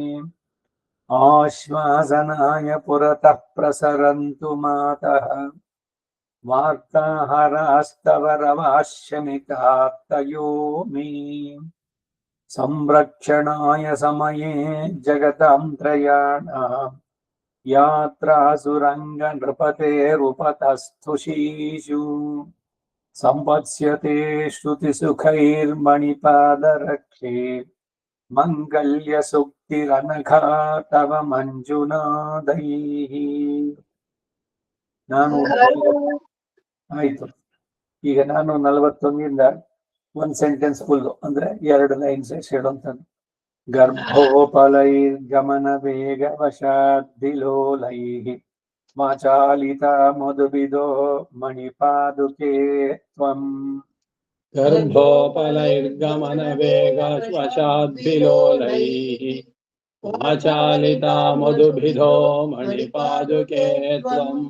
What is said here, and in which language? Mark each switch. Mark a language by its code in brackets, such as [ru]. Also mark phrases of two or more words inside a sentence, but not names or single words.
[sa] आश्वासनाय पुरतः प्रसरन्तु मातः वार्ताहरास्तव रवाश्यमितात्तयो मे संरक्षणाय समये जगतां त्रयाणाम् यात्रासुरङ्गनृपतेरुपतस्थुषीषु सम्पत्स्यते श्रुतिसुखैर्मणिपादरक्षे मङ्गल्यसुक्तिरनघा तव ಮಂಜುನಾದೈಃ [kn] ನಾನು ಆಯ್ತು. ಈಗ ನಾನು 41ರಿಂದ ಒಂದು [en] sentence full [kn] ಅಂದ್ರೆ 2 ಲೈನ್ಸ್ ಹೇಳುವಂಥದ್ದು. [sa] गर्भोपलैर्गमन वेगवशाद्विलोलैः वाचालिता मधुविदो मणिपादुके त्वम् गर्भोपलैर्गमन वेगवशाद्विलोलैः वाचालिता मधुभिदो मणिपादुके त्वम्